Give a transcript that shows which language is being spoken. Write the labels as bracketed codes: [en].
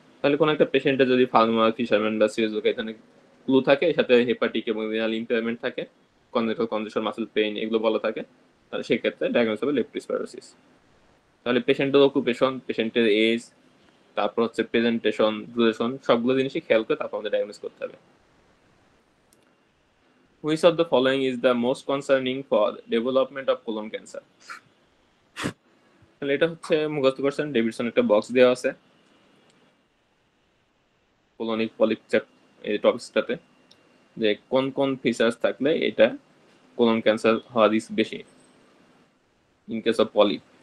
[bn] তাহলে কোনো একটা পেশেন্টের যদি ফার্মার, ফিশারম্যান বা সিরিয়াস এখানে ক্লু থাকে, এর সাথে হেপাটিক এবং রেনাল ইম্পেয়ারমেন্ট থাকে, কনজেন্টাল কনজেশন, মাসেল পেইন এগুলো বলা থাকে, তাহলে সেক্ষেত্রে ডায়াগনোস হবে লেপ্টোস্পাইরোসিস। তাহলে পেশেন্টের অকুপেশন, পেশেন্টের এজ, তারপর হচ্ছে প্রেজেন্টেশন, ডিউরেশন, সবগুলো জিনিসই খেয়াল করে তারপর আমাদের ডায়াগনোস করতে হবে। [en] Which of the following is the most concerning for development of colon cancer? [bn] তাহলে এটা হচ্ছে মুখস্থ করছেন, ডেভিডসন একটা বক্স দেওয়া আছে কোলনিক পলিপ এই টপিকসটাতে, যে কোন কোন ফিচার্স থাকলে এটা কোলন ক্যান্সার হওয়ার রিস্ক বেশি [en] In case of polyp.